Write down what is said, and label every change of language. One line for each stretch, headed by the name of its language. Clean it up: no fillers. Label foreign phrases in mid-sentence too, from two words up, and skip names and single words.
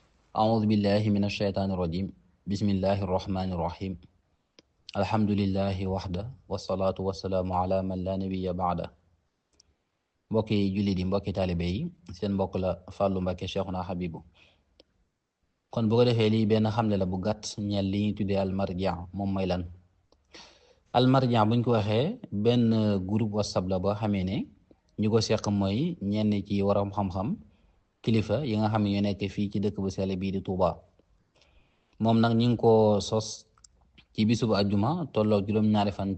Arabic: أعوذ بالله من الشيطان الرجيم بسم الله الرحمن الرحيم الحمد لله وحده والصلاة والسلام على من لا نبي بعده
Wolof: mbokki jullit yi mbokki taalibe yi seen mbokk la Fallou Mbacké Cheikhuna Habibou kon bu ko defee lii benn xamle la bu gàtt ñeel li ñuy tuddee almarja moom mooy lan almarja buñ ko waxee benn groupe WhatsApp la boo xamee ne ñu ko seq mooy ñenn ci waram xam-xam kilifa yi nga xam ne ñoo nekk fii ci dëkk bu sell bii di Touba moom nag ñu ngi ko sos ci bisubu ajjuma tolloog juróom-ñaari fan